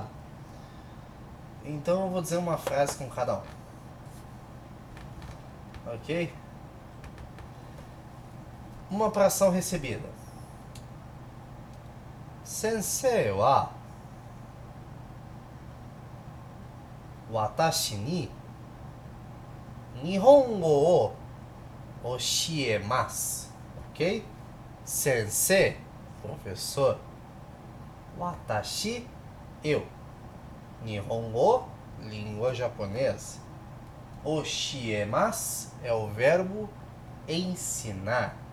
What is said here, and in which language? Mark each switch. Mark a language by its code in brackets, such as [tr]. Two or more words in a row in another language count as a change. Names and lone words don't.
[pt] Então eu vou dizer uma frase com cada um. Ok? Uma para ação recebida. [ja] 先生は私に日本語を教えます. Ok? [pt] Sensei, professor. Watashi, eu. Nihongo, língua japonesa. Oshiemasu é o verbo ensinar.